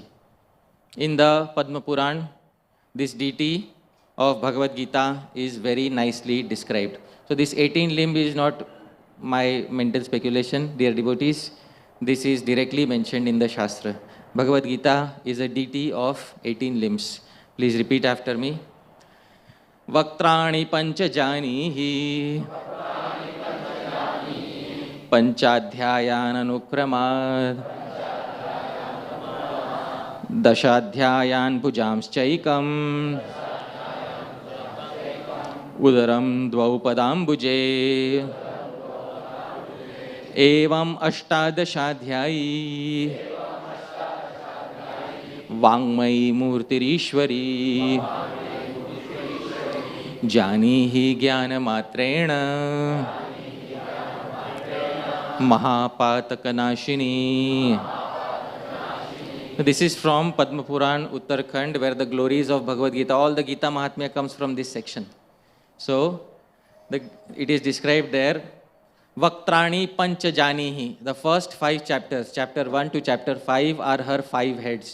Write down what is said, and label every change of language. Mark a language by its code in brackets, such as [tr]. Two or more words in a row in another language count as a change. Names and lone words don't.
[en] In the Padma Puran, this deity of Bhagavad Gita is very nicely described. So this 18-limb is not my mental speculation, dear devotees. This is directly mentioned in the Shastra. Bhagavad Gita is a deity of 18 limbs. Please repeat after me. [sa] Vaktrani panchajanihi panchadhyayan anukramad dashadhyayan bhujamschaikam udaram dvaupadambuje evam ashtadashadhyayi वांगमयी मूर्तिरीश्वरी जानीहि ज्ञानमात्रेण [en] महापातकनाशिनी This is from Padma Puran, Uttarakhand, where the glories of Bhagavad Gita, all the Gita Mahatmya comes from this section. So, it is described there, [sa] Vaktrani Panchajanihi. [en] The first 5 chapters, chapter 1 to chapter 5, are her 5 heads.